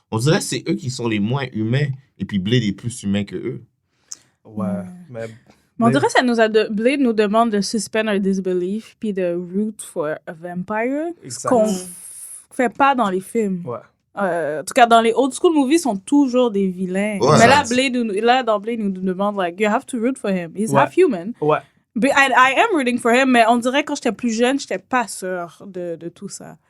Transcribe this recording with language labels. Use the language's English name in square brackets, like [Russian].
[French] On dirait que c'est eux qui sont les moins humains, et puis Blade est plus humain que eux. Ouais, mais on dirait que Blade nous demande de suspend our disbelief puis de root for a vampire, ce qu'on fait pas dans les films. Ouais. En tout cas, dans les old school movies, sont toujours des vilains. Ouais, [English] mais dans Blade, nous demande, like, you have to root for him. He's half human. [French] Ouais. But I am rooting for him, mais on dirait que quand j'étais plus jeune, j'étais pas sûre de tout ça.